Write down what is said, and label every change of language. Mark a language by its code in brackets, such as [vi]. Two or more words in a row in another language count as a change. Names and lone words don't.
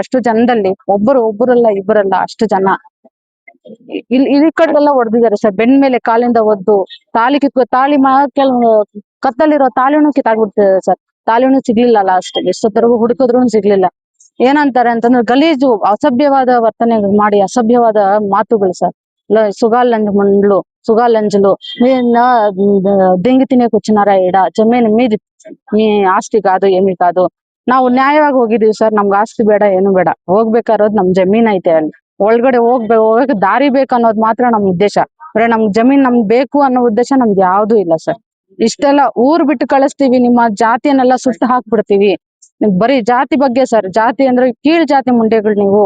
[kn] ಅಷ್ಟು ಜನದಲ್ಲಿ ಒಬ್ಬರಲ್ಲ ಇಬ್ಬರಲ್ಲ, ಅಷ್ಟು ಜನ ಈ ಕಡೆಲ್ಲ ಹೊಡೆದಿದ್ದಾರೆ ಸರ್. ಬೆನ್ ಮೇಲೆ ಕಾಲಿಂದ ಒದ್ದು, ತಾಳಿ ಕತ್ತಲಿರೋ ತಾಳಿನೂ ಕಿತ್ತಾಗ್ಬಿಡ್ತಿದೆ ಸರ್. ತಾಳಿನೂ ಸಿಗ್ಲಿಲ್ಲ ಲಾಸ್ಟ್, ಎಷ್ಟೊತ್ತರೆಗೂ ಹುಡುಕಿದ್ರು ಸಿಗ್ಲಿಲ್ಲ. ಏನಂತಾರೆ ಅಂತಂದ್ರೆ ಗಲೀಜು ಅಸಭ್ಯವಾದ ವರ್ತನೆ ಮಾಡಿ, ಅಸಭ್ಯವಾದ ಮಾತುಗಳು ಸರ್. [te] సుగాలంజలు దెంగి తినే కూర్చున్నారా ఈడ, జమీన్ మీది, మీ ఆస్తి కాదు ఏమీ కాదు. [kn] ನಾವು ನ್ಯಾಯವಾಗಿ ಹೋಗಿದೀವಿ ಸರ್, ನಮ್ಗೆ ಆಸ್ತಿ ಬೇಡ ಏನು ಬೇಡ, ಹೋಗ್ಬೇಕಾರೋದು ನಮ್ ಜಮೀನ್ ಐತೆ, ಅಲ್ಲಿ ಒಳಗಡೆ ಹೋಗಕ್ಕೆ ದಾರಿ ಬೇಕು ಅನ್ನೋದು ಮಾತ್ರ ನಮ್ ಉದ್ದೇಶ. ಬರೀ ನಮ್ಗೆ ಜಮೀನ್ ನಮ್ಗೆ ಬೇಕು ಅನ್ನೋ ಉದ್ದೇಶ ನಮ್ಗೆ ಯಾವ್ದೂ ಇಲ್ಲ ಸರ್. ಇಷ್ಟೆಲ್ಲ ಊರ್ ಬಿಟ್ಟು ಕಳಿಸ್ತೀವಿ, ನಿಮ್ಮ ಜಾತಿಯನ್ನೆಲ್ಲ ಸುಟ್ಟು ಹಾಕ್ಬಿಡ್ತೀವಿ. ಬರೀ ಜಾತಿ ಬಗ್ಗೆ ಸರ್, ಜಾತಿ ಅಂದ್ರೆ ಕೀಳ್ ಜಾತಿ ಮುಂಡೆಗಳು ನೀವು.